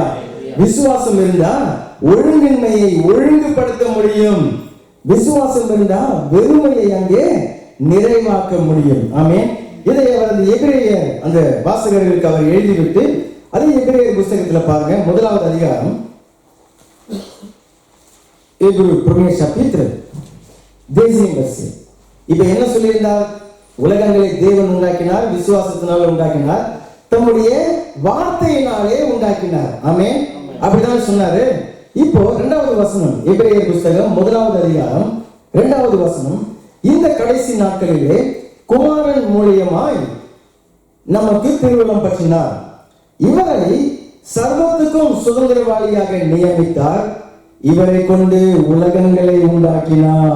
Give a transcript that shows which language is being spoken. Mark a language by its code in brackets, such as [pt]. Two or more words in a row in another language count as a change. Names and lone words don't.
[ta] விசுவாசம் இருந்தா ஒழுங்கின்மையை ஒழுங்குபடுத்த முடியும். விசுவாசம் இருந்தா வெறுமையை அங்கே நிறைவாக்க முடியும். ஆமென். இதை அவர் எபிரேயர் அந்த வாசகர்களுக்கு அவர் எழுதிவிட்டு அதே எபிரேயர் புத்தகத்துல பாருங்க, 1வது அதிகாரம், [fr] Hébreu, premier chapitre, deuxième verset. [ta] இப்ப என்ன சொல்லியிருந்தார்? உலகங்களை தேவன் உண்டாக்கினார், விசுவாசத்தினால உண்டாக்கினார், தம்முடைய வார்த்தையினாலே உண்டாக்கினார். ஆமென். அப்படிதான் சொன்னாரு. இப்போ 2வது வசனம், எபிரேயர் புத்தகம் 1வது அதிகாரம் 2வது வசனம், இந்த கடைசி நாட்களிலே குமாரன் மூலியமாய் நமக்கு திருவுளம் பற்றினார், இவரை சர்வத்துக்கும் சுதந்திரவாளியாக நியமித்தார், இவரை கொண்டு உலகங்களை உண்டாக்கினார்.